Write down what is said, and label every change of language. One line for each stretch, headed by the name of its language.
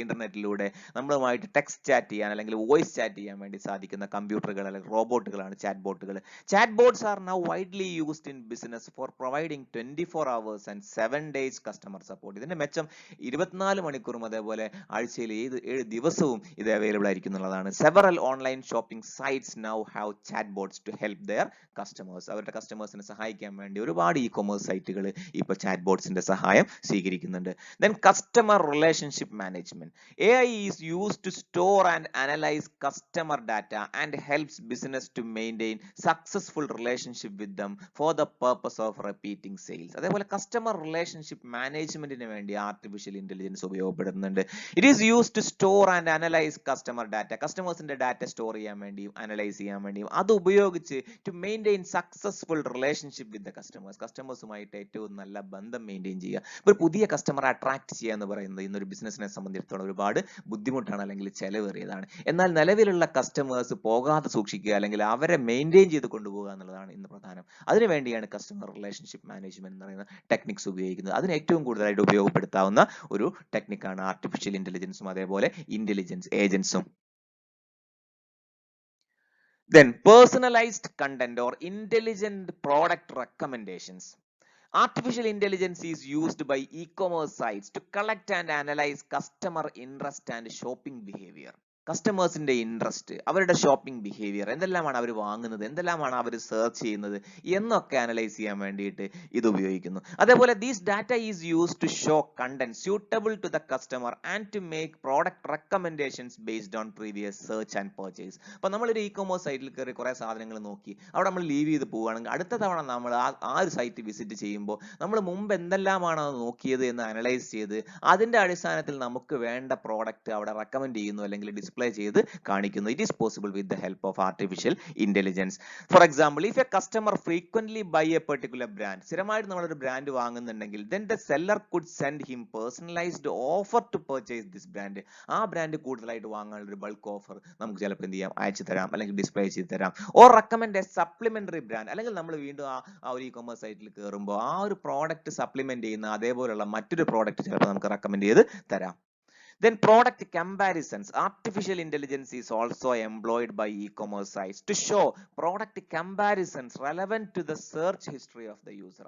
Malayalam: ഇന്റർനെറ്റിലൂടെ നമ്മളുമായിട്ട് text chat ചെയ്യാൻ അല്ലെങ്കിൽ വോയിസ് ചാറ്റ് ചെയ്യാൻ വേണ്ടി സാധിക്കുന്ന കമ്പ്യൂട്ടറുകൾ അല്ലെങ്കിൽ റോബോട്ടുകളാണ് ചാറ്റ് ബോട്ടുകൾ.
English: Chat bots are now widely used in business for providing 24 hours and 7 days customer support.
Malayalam: ഇതിന്റെ മെച്ചം 24 മണിക്കൂറും അതേപോലെ ആഴ്ചയിൽ 7 ദിവസവും ഇത് അവൈലബിൾ ആയിരിക്കും എന്നുള്ളതാണ്.
English: Several online shopping sites now have chatbots to help their customers.
Malayalam: അവരുടെ കസ്റ്റമേഴ്സിനെ സഹായിക്കാൻ വേണ്ടി ഒരുപാട് ഇ-കൊമേഴ്സ് സൈറ്റുകൾ ഇപ്പോൾ ചാറ്റ്ബോട്ട്സിന്റെ സഹായം സ്വീകരിക്കുന്നുണ്ട്.
English: Then customer relationship management. AI is used to store and analyze customer data and helps business to maintain successful relationship with them for the purpose of repeating sales.
Malayalam: അതേപോലെ കസ്റ്റമർ റിലേഷൻഷിപ്പ് മാനേജ്മെന്റിന് വേണ്ടി artificial intelligence ഉപയോഗപ്പെടുത്തുന്നുണ്ട്.
English: It is used to store and analyse customer data.
Malayalam: കസ്റ്റമേഴ്സിന്റെ data store ചെയ്യാൻ വേണ്ടിയും analyse ചെയ്യാൻ വേണ്ടിയും അത് ഉപയോഗിച്ച്
English: To maintain successful relationship with the customers.
Malayalam: കസ്റ്റമേഴ്സുമായിട്ട് ഏറ്റവും നല്ല ബന്ധം മെയിൻറ്റെയിൻ ചെയ്യുക. ഒരു പുതിയ കസ്റ്റമറെ അട്രാക്ട് ചെയ്യുക എന്ന് പറയുന്നത് ഇന്നൊരു ബിസിനസിനെ സംബന്ധിച്ചിടത്തോളം ഒരുപാട് ബുദ്ധിമുട്ടാണ് അല്ലെങ്കിൽ ചെലവേറിയതാണ്. എന്നാൽ നിലവിലുള്ള കസ്റ്റമേഴ്സ് പോകാതെ സൂക്ഷിക്കുക അല്ലെങ്കിൽ അവരെ മെയിൻറ്റെയിൻ ചെയ്ത് കൊണ്ടുപോകുക എന്നുള്ളതാണ് ഇന്ന് പ്രധാനം. അതിനുവേണ്ടിയാണ് കസ്റ്റമർ റിലേഷൻഷിപ്പ് മാനേജ്മെന്റ് എന്ന് പറയുന്ന ടെക്നിക്സ് ഉപയോഗിക്കുന്നത്. അതിന് ഏറ്റവും കൂടുതലായിട്ട് ഉപയോഗപ്പെടുത്താവുന്ന ഒരു ടെക്നിക്കാണ് ആർട്ടിഫിഷ്യൽ ഇന്റലിജൻസും അതേപോലെ intelligence ഏജൻസും.
English: Then personalized content or intelligent product recommendations. Artificial intelligence is used by e-commerce sites to collect and analyze customer interest and shopping behavior.
Malayalam: കസ്റ്റമേഴ്സിന്റെ interest, അവരുടെ ഷോപ്പിംഗ് ബിഹേവിയർ, എന്തെല്ലാമാണ് അവർ വാങ്ങുന്നത്, എന്തെല്ലാമാണ് അവർ സെർച്ച് ചെയ്യുന്നത് എന്നൊക്കെ അനലൈസ് ചെയ്യാൻ വേണ്ടിയിട്ട് ഇത് ഉപയോഗിക്കുന്നു.
English: അതേപോലെ these data is used to show content suitable to the customer and to make product recommendations based on previous search and purchase.
Malayalam: അപ്പോൾ നമ്മളൊരു ഇ-കൊമേഴ്സ് സൈറ്റിൽ കയറി കുറേ സാധനങ്ങൾ നോക്കി അവിടെ നമ്മൾ ലീവ് ചെയ്ത് പോവുകയാണെങ്കിൽ അടുത്ത തവണ നമ്മൾ ആ ഒരു സൈറ്റ് വിസിറ്റ് ചെയ്യുമ്പോൾ നമ്മൾ മുമ്പ് എന്തെല്ലാമാണ് നോക്കിയത് എന്ന് അനലൈസ് ചെയ്ത് അതിന്റെ അടിസ്ഥാനത്തിൽ നമുക്ക് വേണ്ട പ്രോഡക്റ്റ് അവിടെ റെക്കമെൻഡ് ചെയ്യുന്നു അല്ലെങ്കിൽ ഡിസ്പ്ലേ ചെയ്ത് കാണിക്കുന്നു.
English: It is possible with the help of artificial intelligence. For example, if a customer frequently buy a particular brand,
Malayalam: സ്ഥിരമായിട്ട് നമ്മളൊരു brand വാങ്ങുന്നുണ്ടെങ്കിൽ
English: then the seller could send him personalized offer to purchase this brand.
Malayalam: ആ brand കൂടുതലായിട്ട് വാങ്ങാനുള്ള ഒരു bulk offer നമുക്ക് ചിലപ്പോൾ എന്ത് ചെയ്യാം, അയച്ചു തരാം അല്ലെങ്കിൽ ഡിസ്പ്ലേ ചെയ്ത് തരാം.
English: or recommend a supplementary brand,
Malayalam: അല്ലെങ്കിൽ നമ്മൾ വീണ്ടും ആ ഒരു ഇ-കൊമേഴ്സ് സൈറ്റിൽ കയറുമ്പോൾ ആ ഒരു പ്രോഡക്റ്റ് സപ്ലിമെന്റ് ചെയ്യുന്ന അതേപോലുള്ള മറ്റൊരു പ്രോഡക്റ്റ് ചിലപ്പോൾ നമുക്ക് റെക്കമെൻഡ് ചെയ്ത് തരാം.
English: Then product comparisons. Artificial intelligence is also employed by e-commerce sites to show product comparisons relevant to the search history of the user.